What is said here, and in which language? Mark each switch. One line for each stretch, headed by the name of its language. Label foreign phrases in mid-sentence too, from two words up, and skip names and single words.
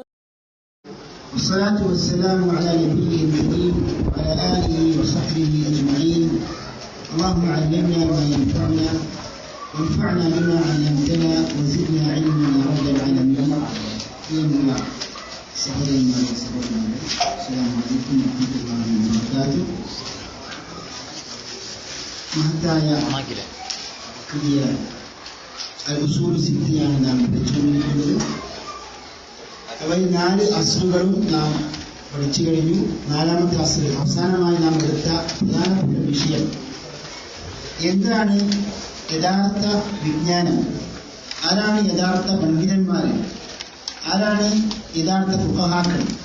Arabic: والصلاة والسلام على نبيه الكريم وعلى آله وصحبه أجمعين. اللهم علمنا ما ينفعنا وانفعنا بما علمتنا وزدنا علما يا رب العالمين. السلام عليكم ورحمة الله وبركاته.
Malayalam: മഹത്തായ പുതിയ ഉസൂൽ സിദ്ധിയാണ് നാം പഠിച്ചുകൊണ്ടിരിക്കുന്നത്. അവയിൽ 4 അസ്റുകളും നാം പഠിച്ചു കഴിഞ്ഞു. 4ാമത്തെ അസ്ർ അവസാനമായി നാം എടുത്ത പ്രധാനപ്പെട്ട വിഷയം എന്താണ് യഥാർത്ഥ വിജ്ഞാനം, ആരാണ് യഥാർത്ഥ പണ്ഡിതന്മാർ, ആരാണ് യഥാർത്ഥ ഫുഖഹാക്കൾ.